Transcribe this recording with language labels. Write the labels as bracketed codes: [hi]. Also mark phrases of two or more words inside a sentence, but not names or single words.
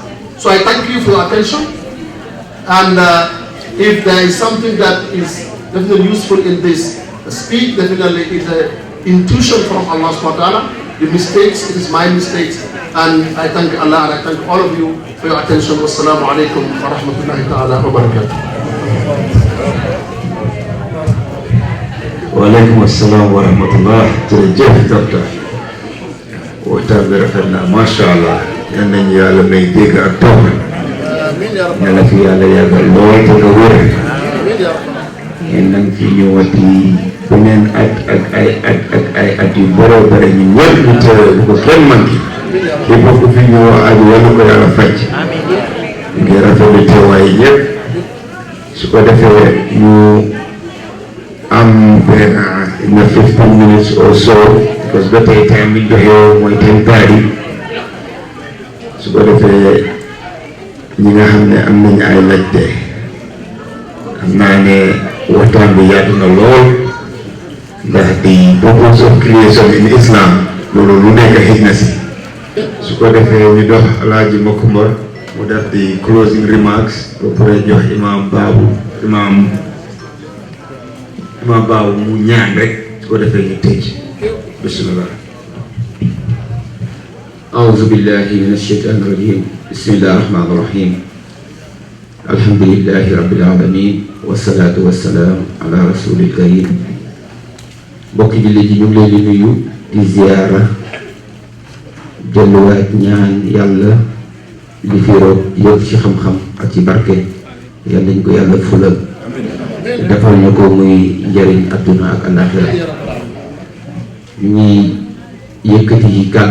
[en] So I thank you for your attention. And if there is something that is definitely useful in this speech, definitely is an intuition from Allah [ar] سبحانه وتعالى. [en] The mistakes, it is my mistakes. And I thank Allah and I thank all of you for your attention. [ar] والسلام عليكم ورحمة الله تعالى وبركاته. وعليكم السلام ورحمة الله. [wo] Jërëjëf docteur waxtaan bi rafet na [ar] ما شاء الله. [wo] Yal nañu yàlla may dégg ak topp. Yal na fi yàlla yàggal lool te nga wér. Yal nañ fi ñëwati beneen at ay yu bare ñu ñëpp ñu teewee bu ko kenn manqué. di bokk fi ñu aju yàlla ko yàlla faj. ngi rafetlu teewaay yëpp. su ko defee ñu am [en] in 15 minutes or so, [wo] because ba tey time bi joxe mooy 10:30. su ko defee ñi nga xam ne am nañu ay laajte xam naa ne waxtaan bi yaatu na lool ndax [en] the purpose of creation in Islam [wo] loolu lu nekk xëj na si. su ko defee ñu dox Alaaji Makumba mu def di [en] closing remarks [wo] ba pare jox imam Baabu mu ñaan rek su ko defee ñu tëj bismillah. [ar] أعوذ بالله من الشيطان الرجيم بسم الله الرحمن الرحيم الحمد لله رب العالمين والصلاة والسلام على رسول الكريم [wo] mbokki jullit yi ñu ngi leen di nuyu di ziyaara delluwaat ñaan yàlla li fi roog yëpp ci xam-xam ak ci barke yàlla nañ ko yàlla fulal defal ñu ko muy njëriñ adduna ak àllaaxira ñu ngi yëkkati ci